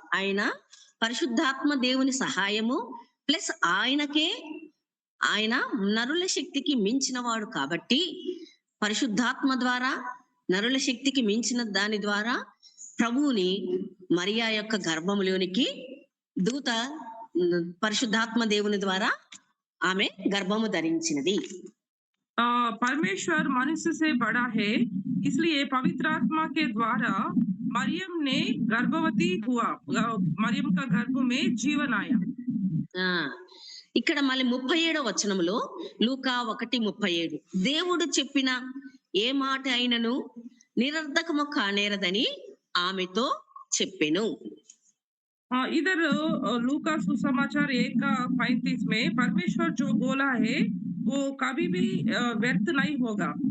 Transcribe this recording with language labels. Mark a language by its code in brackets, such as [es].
[te] ఆయన పరిశుద్ధాత్మ దేవుని సహాయము ప్లస్ ఆయన నరుల శక్తికి మించినవాడు కాబట్టి పరిశుద్ధాత్మ ద్వారా నరుల శక్తికి మించిన దాని ద్వారా ప్రభువుని మరియా యొక్క గర్భములోనికి దూత పరిశుద్ధాత్మ దేవుని ద్వారా ఆమె గర్భము ధరించినది. [hi] परमेश्वर मनुष्य से बड़ा है इसलिए पवित्र आत्मा के द्वारा मरियम ने गर्भवती हुआ। मरियम का गर्भ में जीवन आया। [te] ఆ ఇక్కడ మళ్ళీ 37వ వచనంలో లూకా 1:37 దేవుడు చెప్పిన ఏ మాట అయినను నిరర్ధకము కానేరదని ఆమెతో చెప్పెను. [hi] इधर लूका सुसमाचार 1 का 35 में परमेश्वर जो बोला है वो कभी भी व्यर्थ नहीं होगा।